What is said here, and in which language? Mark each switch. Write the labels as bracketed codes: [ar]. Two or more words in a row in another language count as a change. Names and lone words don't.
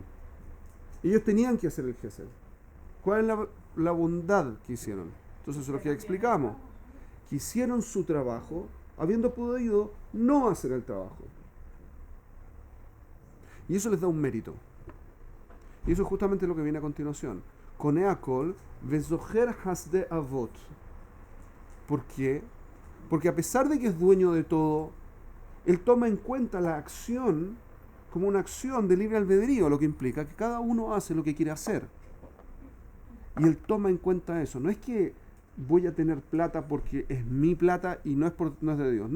[es] Ellos tenían que hacer el gesed. ¿Cuál es la bondad que hicieron? Entonces, eso es lo que explicamos. Que hicieron su trabajo habiendo podido no hacer el trabajo. Y eso les da un mérito. Y eso es justamente lo que viene a continuación. [he] קונה הכל וזוכר חסדי אבות. [es] ¿Por qué? Porque a pesar de que es dueño de todo, él toma en cuenta la acción como una acción de libre albedrío, lo que implica que cada uno hace lo que quiere hacer. Y él toma en cuenta eso. No es que voy a tener plata porque es mi plata y no es de Dios.